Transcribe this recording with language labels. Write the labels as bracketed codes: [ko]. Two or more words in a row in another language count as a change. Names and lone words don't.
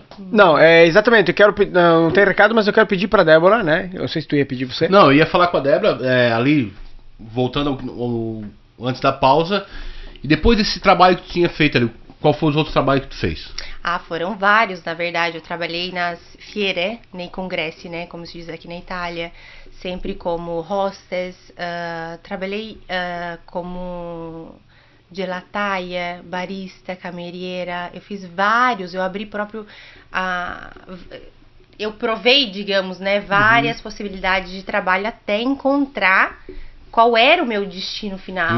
[pt] Não, exatamente, não tem recado, mas eu quero pedir pra Débora, né? Eu não sei se tu ia pedir você. Não, eu ia falar com a Débora, ali, voltando antes da pausa, e depois desse trabalho que tu tinha feito ali, qual foram os outros trabalhos que tu fez? Ah, foram vários, na verdade. Eu trabalhei nas fiere, [it] nei congressi, [pt] né, como se diz aqui na Itália, sempre como hostess, trabalhei como [it] gelataia, barista, cameriera, [pt] eu fiz vários, eu abri próprio, eu provei, digamos, né, várias possibilidades de trabalho até encontrar qual era o meu destino final.